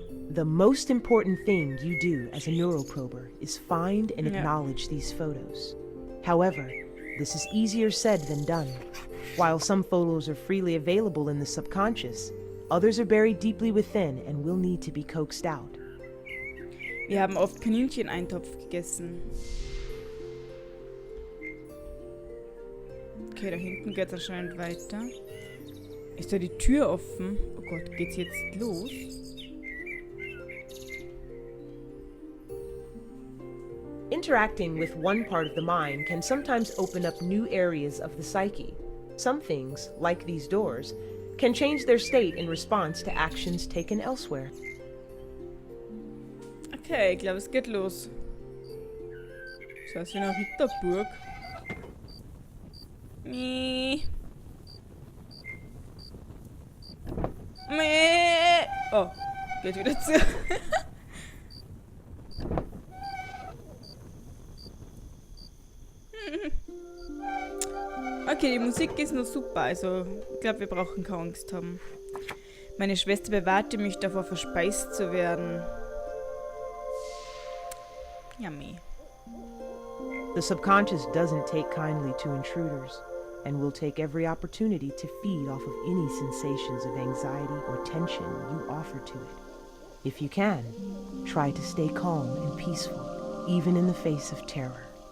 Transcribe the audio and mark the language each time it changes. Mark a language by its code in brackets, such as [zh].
[en] The most important thing you do as a neuroprober is find and acknowledge these photos. However, this is easier said than done. While some photos are freely available in the subconscious, others are buried deeply within and will need to be coaxed out. [de] Wir haben oft Kanincheneintopf gegessen. Okay, da hinten geht es anscheinend weiter. Ist da die Tür offen? Oh Gott, geht's jetzt los? [en] Interacting with one part of the mind can sometimes open up new areas of the psyche. Some things, like these doors, can change their state in response to actions taken elsewhere. [de] Okay, ich glaube, es geht los. Das heißt, in einer Ritterburg. Meh. Meh. Oh, geht wieder zu. Okay, die Musik ist noch super, also ich glaube, wir brauchen keine Angst haben. Meine Schwester bewahrte mich davor, verspeist zu werden. [en] Yummy. The subconscious doesn't take kindly to intruders and will take every opportunity to feed off of any sensations of anxiety or tension you offer to it. If you can, try to stay calm and peaceful, even in the face of terror.